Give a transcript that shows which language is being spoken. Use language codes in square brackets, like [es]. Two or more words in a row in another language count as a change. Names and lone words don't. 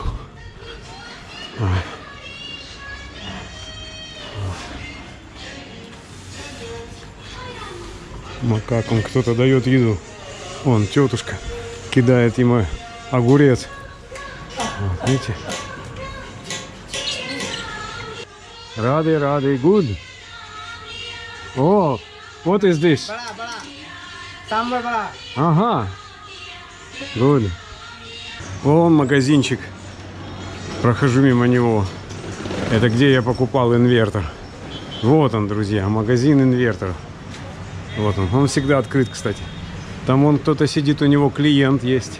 [ru] Ой. Макакам кто-то дает еду. Вон, тетушка кидает ему огурец. Вот, видите? [hi] राधे, राधे, [en] good. О, what is this? [hi] बड़ा बड़ा सांबर बड़ा [ru] Ага. Good. Вон магазинчик. Прохожу мимо него. Это где я покупал инвертор. Вот он, друзья, магазин инверторов. Вот он. Он всегда открыт, кстати. Там вон кто-то сидит, у него клиент есть.